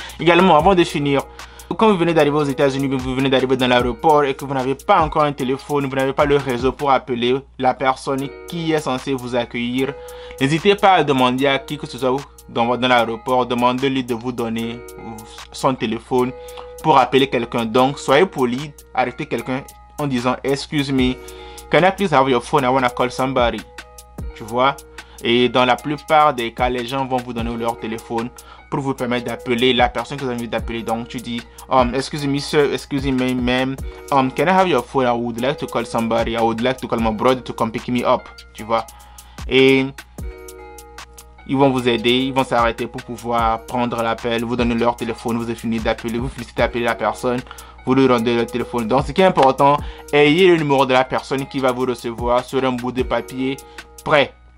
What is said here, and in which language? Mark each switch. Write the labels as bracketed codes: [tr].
[fr] Également, avant de finir, quand vous venez d'arriver aux États-Unis, vous venez d'arriver dans l'aéroport et que vous n'avez pas encore un téléphone, vous n'avez pas le réseau pour appeler la personne qui est censée vous accueillir, n'hésitez pas à demander à qui que ce soit dans l'aéroport, demandez-lui de vous donner son téléphone pour appeler quelqu'un. Donc, soyez poli, arrêtez quelqu'un en disant « [en] Excuse me, can I please have your phone? I want to call somebody. [fr] » Tu vois? Et dans la plupart des cas, les gens vont vous donner leur téléphone pour vous permettre d'appeler la personne que vous avez envie d'appeler. Donc tu dis [en] excuse me sir, excuse me ma'am, can I have your phone? I would like to call somebody. I would like to call my brother to come pick me up. [fr] Tu vois? Et ils vont vous aider, ils vont s'arrêter pour pouvoir prendre l'appel, vous donner leur téléphone, vous avez fini d'appeler, vous finissez d'appeler la personne, vous lui rendez le téléphone. Donc ce qui est important, ayez le numéro de la personne qui va vous recevoir sur un bout de papier prêt.